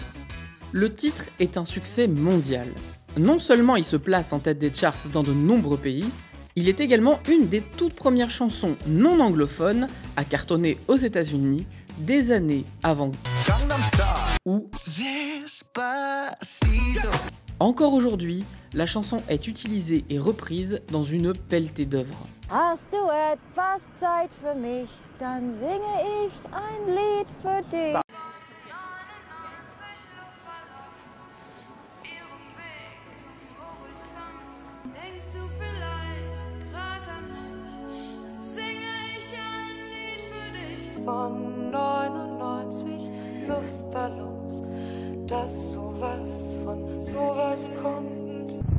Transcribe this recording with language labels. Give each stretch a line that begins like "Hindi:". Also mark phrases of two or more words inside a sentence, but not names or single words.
French: Le titre est un succès mondial. Non seulement il se place en tête des charts dans de nombreux pays, il est également une des toutes premières chansons non anglophones à cartonner aux États-Unis des années avant ou encore aujourd'hui, la chanson est utilisée et reprise dans une pelletée d'œuvres.
German: Hast du etwas Zeit für mich, dann singe ich ein Lied für dich. Denkst du vielleicht grad an mich, dann singe ich ein Lied für dich. Von 99 Luftballons, dass sowas von sowas kommt.